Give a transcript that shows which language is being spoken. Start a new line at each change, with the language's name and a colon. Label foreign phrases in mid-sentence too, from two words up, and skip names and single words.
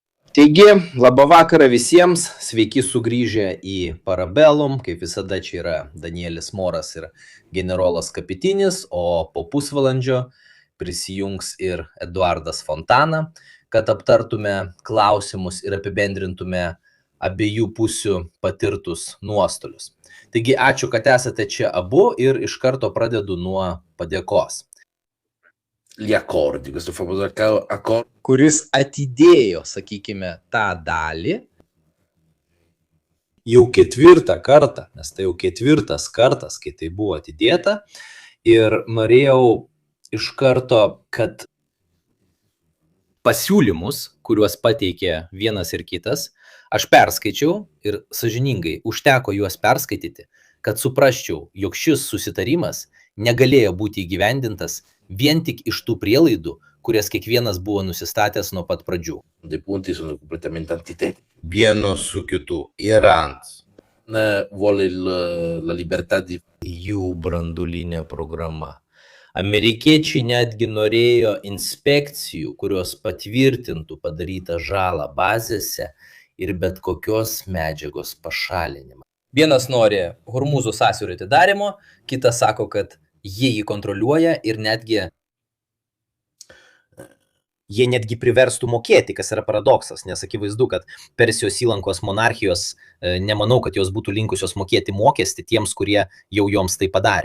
Lithuanian: Taigi, labą vakarą visiems, sveiki sugrįžę į Parabellum, kaip visada čia yra Danielis Moras ir generolas Kapitinis, o po pusvalandžio prisijungs ir Eduardas Fontana, kad aptartume klausimus ir apibendrintume abiejų pusių patirtus nuostolius. Taigi, ačiū, kad esate čia abu ir iš karto pradedu nuo padėkos.
Italian: Gli accordi, questo famoso accordo.
Lithuanian: Kuris atidėjo, sakykime, tą dalį jau ketvirtą kartą, nes tai jau ketvirtas kartas, kai tai buvo atidėta. Ir norėjau iš karto, kad pasiūlymus, kuriuos pateikė vienas ir kitas, aš perskaičiau ir sąžiningai užteko juos perskaityti, kad suprasčiau, jog šis susitarimas negalėjo būti įgyvendintas vien tik iš tų prielaidų, kurias kiekvienas buvo nusistatęs nuo pat pradžių.
Italian: Dei punti sono completamente antitetici.
Lithuanian: Vieno su kitu. Iranas
Italian: vuole la libertà di
Lithuanian: jų branduolinė programa. Amerikiečiai netgi norėjo inspekcijų, kurios patvirtintų padarytą žalą bazėse ir bet kokios medžiagos pašalinimą. Vienas nori Hormūzo sąsiaurio atidarymo, kitas sako, kad jie jį kontroliuoja ir jie netgi priverstų mokėti, kas yra paradoksas, nes akivaizdu, kad Persijos įlankos monarchijos, nemanau, kad jos būtų linkusios mokėti mokestį tiems, kurie jau joms tai padarė.